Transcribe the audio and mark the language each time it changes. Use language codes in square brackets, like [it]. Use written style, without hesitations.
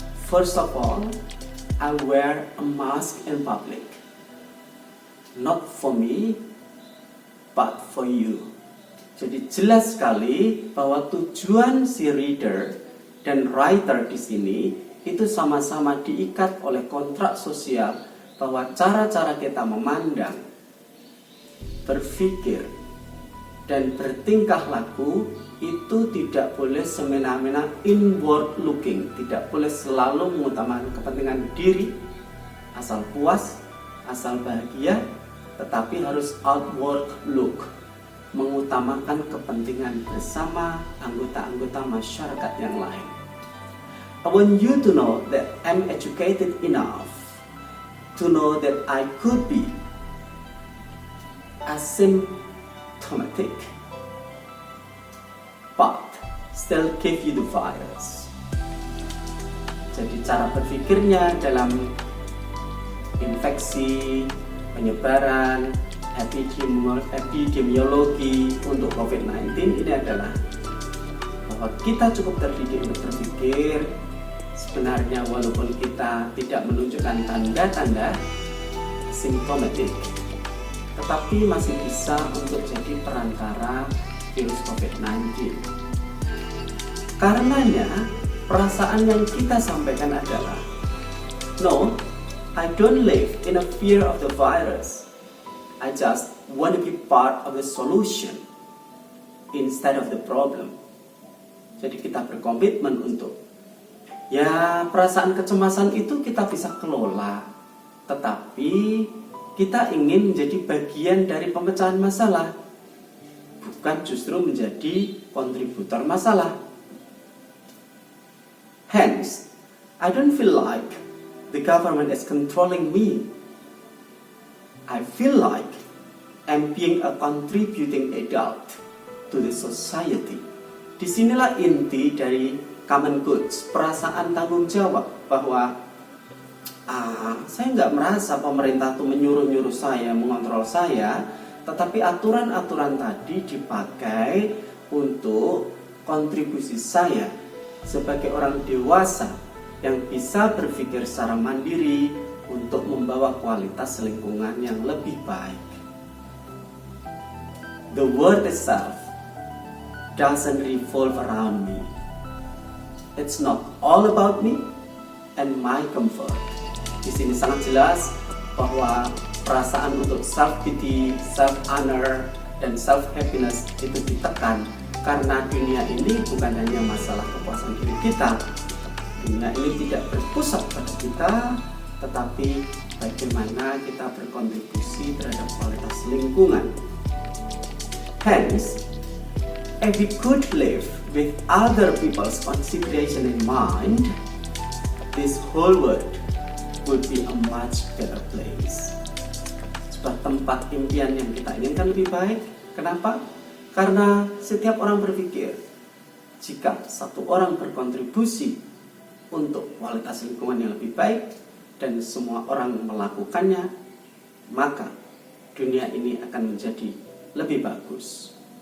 [en] First of all, I wear a mask in public. not for me, but for you. [id] Jadi jelas sekali bahwa tujuan si reader dan writer di sini itu sama-sama diikat oleh kontrak sosial bahwa cara-cara kita memandang, berpikir, dan bertingkah laku itu tidak boleh semena-mena inward looking, tidak boleh selalu mengutamakan kepentingan diri, asal puas, asal bahagia, tetapi harus outward look, mengutamakan kepentingan bersama anggota-anggota masyarakat yang lain. [en] I want you to know that I'm educated enough to know that I could be asymptomatic but still give you the virus. [id] Jadi cara berpikirnya dalam infeksi, penyebaran, epidemiologi untuk COVID-19 ini adalah bahwa kita cukup terdidik untuk berpikir sebenarnya walaupun kita tidak menunjukkan tanda-tanda simptomatik, tetapi masih bisa untuk jadi perantara virus COVID-19. Karenanya, perasaan yang kita sampaikan adalah, [en] no, I don't live in a fear of the virus. I just want to be part of the solution instead of the problem. [id] Jadi kita berkomitmen untuk, ya perasaan kecemasan itu kita bisa kelola, tetapi kita ingin menjadi bagian dari pemecahan masalah, bukan justru menjadi kontributor masalah. [en] Hence, I don't feel like the government is controlling me. I feel like I'm being a contributing adult to the society. [id] Disinilah inti dari common goods, perasaan tanggung jawab, bahwa saya nggak merasa pemerintah tuh menyuruh-nyuruh saya, mengontrol saya, tetapi aturan-aturan tadi dipakai untuk kontribusi saya sebagai orang dewasa yang bisa berpikir secara mandiri untuk membawa kualitas lingkungan yang lebih baik. [en] The world itself doesn't revolve around me. It's not all about me and my comfort. [id] Di sini sangat jelas bahwa perasaan untuk self-pity, self-honor, dan self-happiness itu ditekan karena dunia ini bukan hanya masalah kepuasan diri kita. Dunia ini tidak berpusat pada kita, tetapi bagaimana kita berkontribusi terhadap kualitas lingkungan. [en] Hence, if we could live with other people's consideration in mind, this whole world would be a much better place. [id] Sebuah tempat impian yang kita inginkan lebih baik. Kenapa? Karena setiap orang berpikir, jika satu orang berkontribusi untuk kualitas lingkungan yang lebih baik dan semua orang melakukannya, maka dunia ini akan menjadi lebih bagus.